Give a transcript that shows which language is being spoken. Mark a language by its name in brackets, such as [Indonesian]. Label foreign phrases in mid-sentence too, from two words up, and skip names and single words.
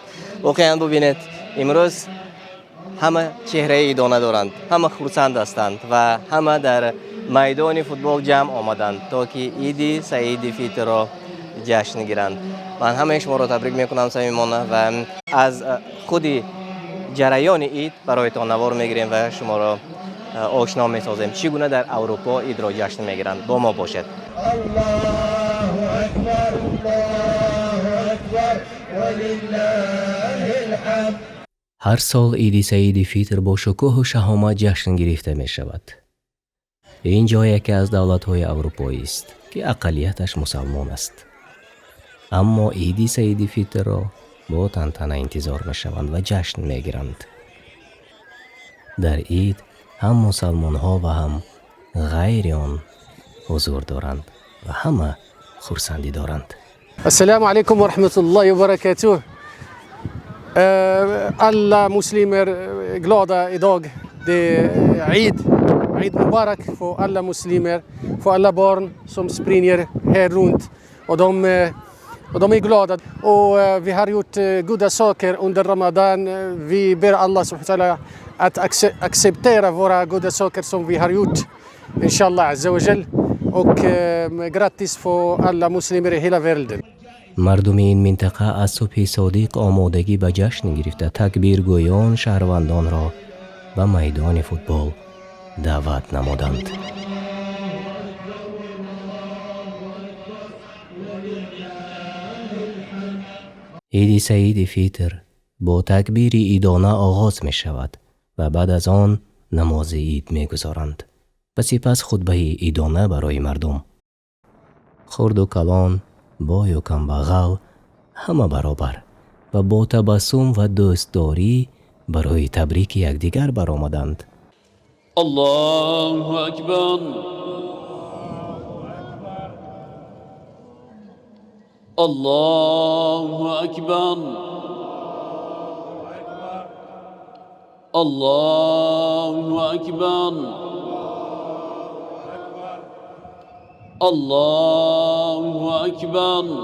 [Persian] واقعا ببینید امروز همه چهره ایدانه دارند، همه خرسند هستند و همه در میدان فوتبال جمع آمدند تا که عید سعید فطر را جشن گیرند. من همه شما را تبریک میکنم صمیمانه و از خود جریان عید برایتان نوار میگیریم و شما را آشنا میسازیم چگونه در اروپا عید را جشن میگیرند. با ما باشد. [Arabic] الله اکبر، الله اکبر ولله الحمد. [Persian] هر سال عید سعید فطر با شکوه و شهامت جشن گرفته می شود. اینجا یکی از دولت‌های اروپایی است که اقلیتش مسلمان است. اما عید سعید فطر را با تنتنه انتظار می شوند و جشن می گیرند. در عید هم مسلمان ها و هم غیر آن حضور دارند و همه خرسندی دارند. [Arabic] السلام علیکم و رحمت الله و برکاته. [Swedish] Alla muslimer glada idag. Det är [Arabic] عيد مبارك [Swedish] för alla muslimer, för alla barn som springer här runt. Och de är glada. Och vi har gjort goda saker under Ramadan. Vi ber [Arabic] الله سبحانه وتعالى [Swedish] att acceptera våra goda saker som vi har gjort. [Arabic] إن شاء الله عز وجل. [Swedish] Och grattis för alla muslimer i hela världen. [Persian] مردم این منطقه از صبح صادق آمادگی به جشن گرفته تکبیرگویان شهروندان را به میدان فوتبال دعوت نمودند. عید سعید فطر با تکبیر عیدانه آغاز می شود و بعد از آن نماز عید می گذارند و سپس خطبه عیدانه برای مردم. خرد و کلان، بای و کمبغل همه برابر و با تبسم و دوستداری برای تبریک یکدیگر برآمدند. [Arabic] الله اکبر، الله اکبر، الله اکبر، الله اکبر،